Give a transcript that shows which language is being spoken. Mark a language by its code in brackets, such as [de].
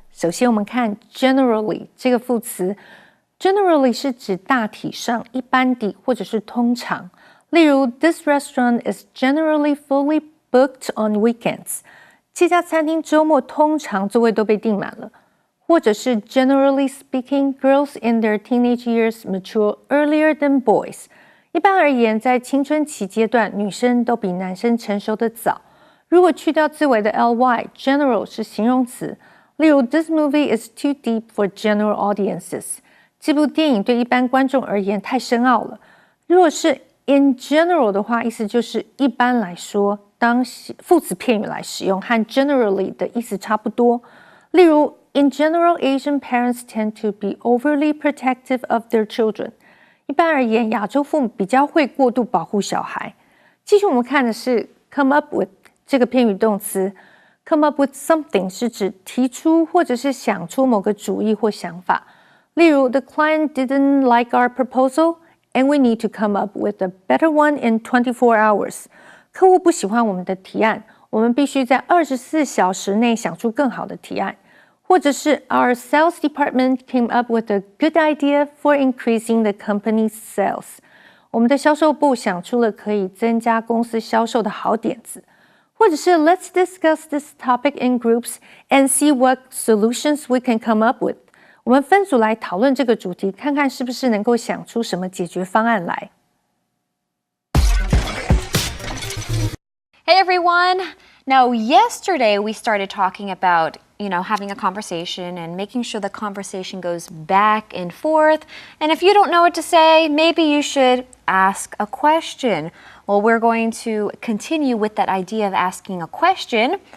[zh] 首先我们看 generally 这个副词 generally 是指大体上、一般地或者是通常。 [en] 例如 This restaurant is generally fully booked on weekends. [zh] 这家餐厅周末通常座位都被订满了。 [en] 或者是 Generally speaking, girls in their teenage years mature earlier than boys. [zh] 一般而言，在青春期阶段，女生都比男生成熟得早。如果去掉字尾的 ly, general 是形容词。 [en] 例如 This movie is too deep for general audiences. [zh] 这部电影对一般观众而言太深奥了。如果是 in general 的话，意思就是一般来说，当副词片语来使用，和 generally 的意思差不多。 [en] 例如 In general, Asian parents tend to be overly protective of their children. [zh] 一般而言，亚洲父母比较会过度保护小孩。继续我们看的是 come up with 这个片语动词。 Come up with something 是指提出或者是想出某个主意或想法。 [en] 例如 The client didn't like our proposal and we need to come up with a better one in 24 hours. [zh] 客户不喜欢我们的提案，我们必须在24小时内想出更好的提案。 [en] 或者是 Our sales department came up with a good idea for increasing the company's sales. [zh] 我们的销售部想出了可以增加公司销售的好点子。 [en] 或者是 Let's discuss this topic in groups and see what solutions we can come up with. [zh] 我们分组来讨论这个主题，看看是不是能够想出什么解决方案来。 [en] Hey everyone! Now, yesterday we started talking about, having a conversation and making sure the conversation goes back and forth. And if you don't know what to say, maybe you should ask a question. Well, we're going to continue with that idea of asking a question.